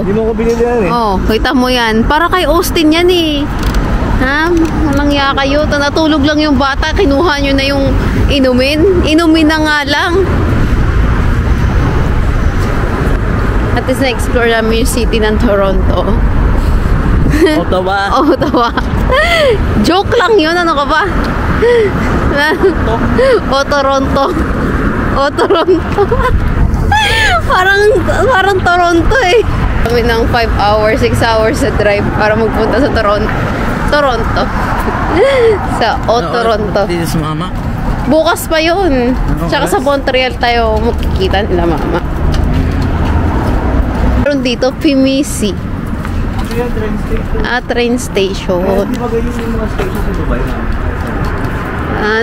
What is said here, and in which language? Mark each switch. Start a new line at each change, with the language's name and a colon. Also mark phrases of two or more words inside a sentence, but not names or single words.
Filipino: Hindi mo ko binili yan eh. Oh, kita mo yan. Para kay Austin yan eh. Ha? Walang ya kayo. Natulog lang yung bata. Kinuha nyo na yung inumin. Inumin na nga lang.
English: At least
Filipino: na-explore namin yung city ng Toronto. Ottawa. Ottawa. Joke lang yun. Ano ka ba? O Toronto. O Toronto. parang Toronto eh. Kami ng 5 hours, 6 hours sa drive para magpunta sa Toronto. Sa Toronto.
English: This is mama.
Filipino: Bukas pa yun. Tsaka sa Montreal tayo makikita nila mama. Meron dito, Pimisi.
English: Train station.
Filipino: Di ba ganyan yung mga station sa Dubai na?